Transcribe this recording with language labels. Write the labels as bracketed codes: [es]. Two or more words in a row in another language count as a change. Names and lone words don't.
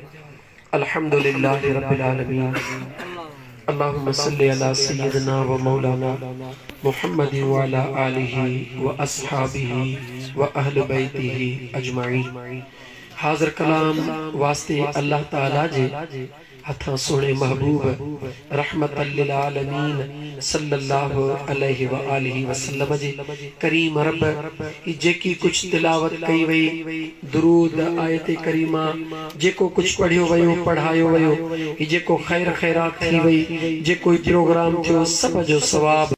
[ar] الحمد لله رب العالمين. اللهم صل على سيدنا ومولانا محمد وعلى آله وأصحابه وأهل بيته أجمعين. [sd] हाज़िर कलाम वास्ते [ar] الله تعالى [sd] जे हथा सोने महबूब [ar] رحمة للعالمين صلى الله عليه وآله وسلم [sd] जे करीम रब जेकी कुछ तिलावत कई वई, दुरूद आयत करीमा जेको कुछ पढ़ियो वयो पढ़ायो वयो, जेको खैर खैरात थी वई, जेको प्रोग्राम थियो सब जो सवाब